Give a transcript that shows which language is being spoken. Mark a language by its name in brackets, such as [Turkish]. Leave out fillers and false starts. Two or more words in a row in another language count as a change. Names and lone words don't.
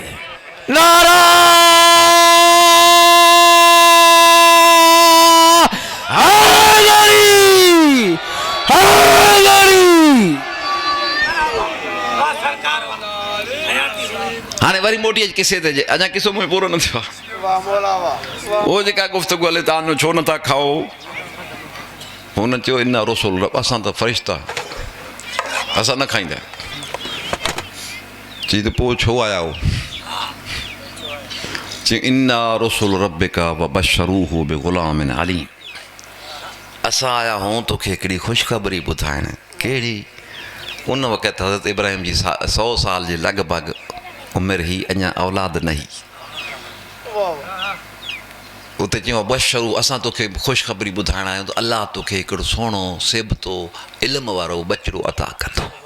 [Sindhi] नारा हाणे वरी मोटी अच किसे ते अञा किसो मुंहिंजो पूरो न थियो आहे। उहो जेका गुफ़्तगू हले तव्हां छो नथा खाओ, हुन चयो [Arabic] إنا رسل رب, [Sindhi] असां त फ़रिश्ता, असां न खाईंदा। चई त पोइ छो आया हो? चई [Arabic] إنا رسل ربك و بشروه بغلام عليم, [Sindhi] असां आया हूं तोखे हिकिड़ी ख़ुशख़बरी ॿुधाइण। कहिड़ी? उन वक़्तु हज़रत इब्राहिम जी 100 साल जे लॻभॻि उमिरि ही, अञा औलाद न ही। उते चयो बशरू, असां तोखे ख़ुशख़बरी ॿुधाइण आहियूं त अलाह तोखे हिकिड़ो सुहिणो सिबतो इल्म वारो बचिड़ो अता कंदो।